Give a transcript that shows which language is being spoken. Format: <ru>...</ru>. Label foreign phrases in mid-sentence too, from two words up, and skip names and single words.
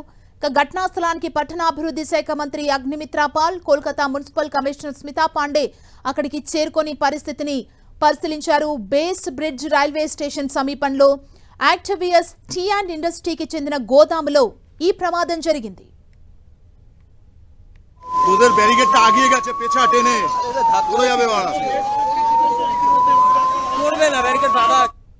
<te>ఘటనా స్థలానికి పట్టణాభివృద్ధి శాఖ మంత్రి అగ్నిమిత్రా పాల్, కోల్కతా మున్సిపల్ కమిషనర్ స్మితా పాండే అక్కడికి చేరుకొని పరిస్థితిని పరిశీలించారు. బేస్ బ్రిడ్జ్ రైల్వే స్టేషన్ సమీపంలో యాక్టివియస్ టీ అండ్ ఇండస్ట్రీకి చెందిన గోదాములో ఈ ప్రమాదం జరిగింది.</te> <bn>ওদের ব্যারিকেডটা আগিয়ে গেছে, পেছা টেনে পুরো যাবে। করবে না ব্যারিকেড দাদা।</bn>